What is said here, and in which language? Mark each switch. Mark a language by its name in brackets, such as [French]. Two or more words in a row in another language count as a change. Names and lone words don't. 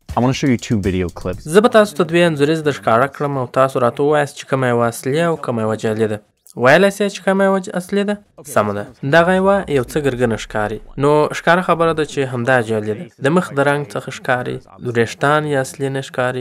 [English] I want to show you two video clips. [Pashto] زه به تاسو ته دوی انځوریز در ښکاره کړم او تاسو راته ووایاست چې کومه یوه اصلي او کومه یوه جعلي ده. ویلی سئ چې کومه یوه اصلي ده؟ سمه ده. دغه یو څه ګرګنه ښکاري. نو ښکاره خبره ده چې همدا جعلي ده. د مخ د رنګ څخه ښکاري، وریښتان یې اصلي نه ښکاري.